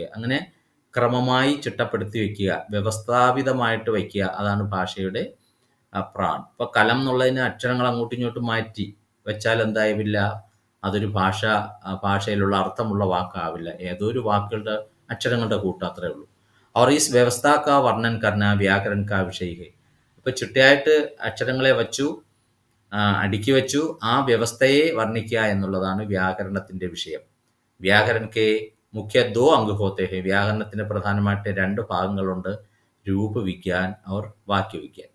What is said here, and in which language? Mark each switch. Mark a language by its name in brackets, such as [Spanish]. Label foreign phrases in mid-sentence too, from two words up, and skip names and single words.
[Malayalam] അങ്ങനെ ക്രമമായി ചിട്ടപ്പെടുത്തി വയ്ക്കുക, വ്യവസ്ഥാപിതമായിട്ട് വയ്ക്കുക, അതാണ് ഭാഷയുടെ പ്രാൺ. ഇപ്പോൾ കലം എന്നുള്ളതിന് അക്ഷരങ്ങൾ അങ്ങോട്ടും ഇങ്ങോട്ടും മാറ്റി വെച്ചാൽ എന്താവില്ല? അതൊരു ഭാഷയിലുള്ള അർത്ഥമുള്ള വാക്കാവില്ല. ഏതോ ഒരു വാക്കുകളുടെ അക്ഷരങ്ങളുടെ കൂട്ടത്രേ ഉള്ളൂ. [Hindi] और इस व्यवस्था का वर्णन करना व्याकरण का विषय है. [Malayalam] ഇപ്പോൾ ചിട്ടയായിട്ട് അക്ഷരങ്ങളെ അടുക്കി വെച്ചു, ആ വ്യവസ്ഥയെ വർണ്ണിക്കുക എന്നുള്ളതാണ് വ്യാകരണത്തിൻ്റെ വിഷയം. [Hindi] व्याकरण के मुख्य दो अंग होते हैं. [Malayalam] വ്യാകരണത്തിന് പ്രധാനമായിട്ട് രണ്ട് ഭാഗങ്ങളുണ്ട്, [Hindi] रूपविज्ञान और वाक्यविज्ञान.